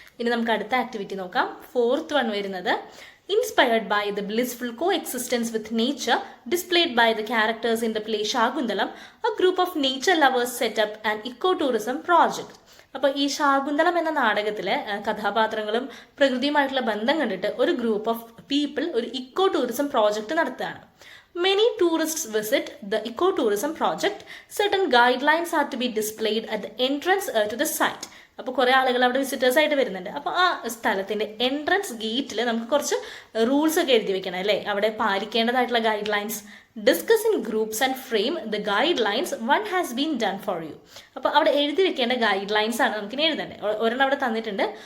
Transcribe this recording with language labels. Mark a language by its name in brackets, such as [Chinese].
[Malayalam] ഇനി നമുക്ക് അടുത്ത ആക്ടിവിറ്റി നോക്കാം. 4th വൺ വരുന്നത് [English] inspired by the blissful coexistence with nature displayed by the characters in the play Shaguntalam, a group of nature lovers set up an ecotourism project. [Malayalam] അപ്പോൾ ഈ ശാകുന്തളം എന്ന നാടകത്തിലെ കഥാപാത്രങ്ങളും പ്രകൃതിയുമായിട്ടുള്ള ബന്ധം കണ്ടിട്ട് ഒരു ഗ്രൂപ്പ് ഓഫ് പീപ്പിൾ ഒരു ഇക്കോ ടൂറിസം പ്രോജക്റ്റ് നടത്തുകയാണ്. [English] Many tourists visit the ecotourism project. Certain guidelines are to be displayed at the entrance to the site. [Malayalam] അപ്പോൾ കുറേ ആളുകൾ അവിടെ വിസിറ്റേഴ്സ് ആയിട്ട് വരുന്നുണ്ട്. അപ്പോൾ ആ സ്ഥലത്തിൻ്റെ എൻട്രൻസ് ഗേറ്റിൽ നമുക്ക് കുറച്ച് റൂൾസ് ഒക്കെ എഴുതി വെക്കണം അല്ലേ, അവിടെ പാലിക്കേണ്ടതായിട്ടുള്ള guide lines. [English] Discuss in groups and frame the guidelines one has been done for you. [Malayalam] അപ്പോൾ അവിടെ എഴുതി വെക്കേണ്ട ഗൈഡ് ലൈൻസ് ആണ് നമുക്കിനി എഴുതേണ്ടത്. ഒരെണ്ണം അവിടെ തന്നിട്ടുണ്ട്.